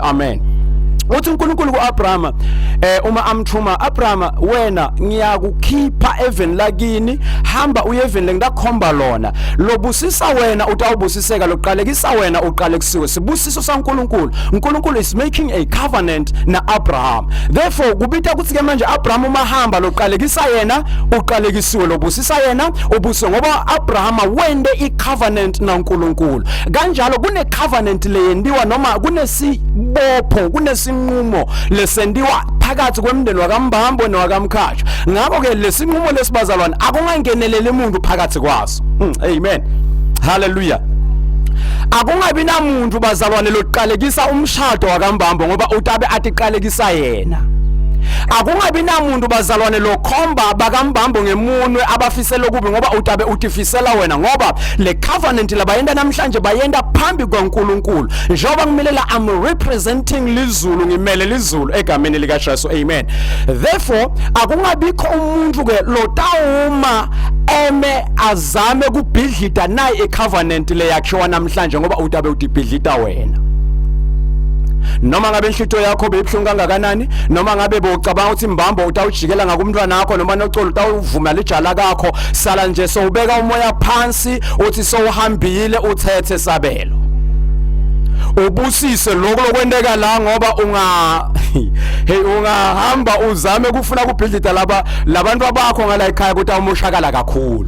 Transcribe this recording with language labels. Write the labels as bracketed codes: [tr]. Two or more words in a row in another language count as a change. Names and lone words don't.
[ss] Amen. Uthi uNkulunkulu kuAbrahama uma amthuma Abrahama wena ngiyakukhipha even lakini hamba uye even lengidakhomba lona lobusisa wena utawubusiseka loqalekisa wena uqalekisiwe sibusiso saNkulunkulu. [en] uNkulunkulu is making a covenant na Abraham. [ss] Therefore kubita ukuthi ke manje Abraham uma hamba loqalekisa yena uqalekisiwe lobusisa yena ubuswe ngoba Abrahama wende icovenant na uNkulunkulu. Kanjalo kune covenant leyendiwa noma kunesibopho kunesinqumo lesendiwa phakathi kwemndeni wakambambo nowakamkhatshwa. Ngakho ke lesinqumo lesibazalwane akungangenelele umuntu phakathi kwaso. Amen. Hallelujah. Akungabi namuntu bazalwane loqalekisa umshado wakambambo ngoba utabe atiqalekisa yena. Akungabi namuntu bazalwane lokhomba bakambambo ngemunwe abafisela kubi ngoba utabe utifisela wena ngoba le covenant labayenda namhlanje bayenda phambi kwaNkulunkulu njengoba ngimelela [en] I'm representing [ss] lizulu ngimele lizulu egameni lika Jesu. Amen. Therefore akungabikho umuntu ke lotawuma azame kubhidlita naye ecovenant le yakhiwa namhlanje ngoba utabe utibhidlita wena. Noma ngabe inhlito yakho beyibhlungu kangakanani noma ngabe bocabanga ukuthi imbambo utawujikela ngakumntwana wakho noma nocolo utawuvuma lijala lakho sala nje sowubeka umoya phansi uthi sowuhambile uthethe sabelo ubusise lokho lokwendeka la ngoba ungahamba uzame kufuna kubhidlita labantu abakho ngala ekhaya ukuthi awumoshakala kakhulu.